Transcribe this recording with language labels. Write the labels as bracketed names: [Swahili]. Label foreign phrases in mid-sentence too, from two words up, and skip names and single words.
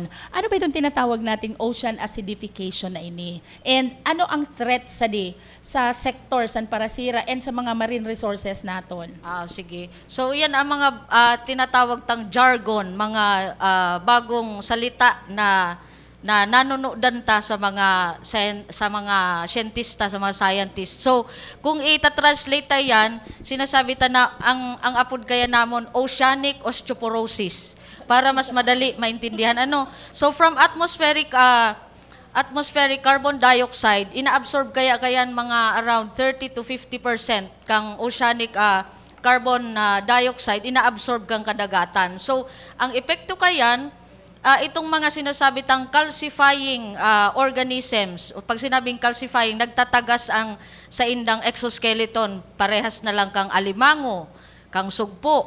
[Filipino] Ano ba itong tinatawag nating [English] ocean acidification [Filipino] na ini? [Bikol] And ano ang threat sa sector, san parasira, and sa mga [English] marine resources [Bikol] naton? Sige. So, yan ang mga tinatawag tang jargon, mga bagong salita na nanonodan ta sa mga siyentista, sa mga scientists. So, kung ita-translate ta yan, sinasabi ta na ang apod kaya namon [English] oceanic osteoporosis [Bikol] para mas madali maintindihan [English] So, from atmospheric carbon dioxide, [Bikol] inaabsorb kayan mga around 30 to 50% kang [English] oceanic carbon dioxide, [Bikol] inaabsorb kang kadagatan. So, ang epekto kayan, itong mga sinasabi tang [English] calcifying organisms, [Bikol] o pag sinabing calcifying, nagtatagas ang sa indang exoskeleton, parehas na lang kang alimango, kang sugpo.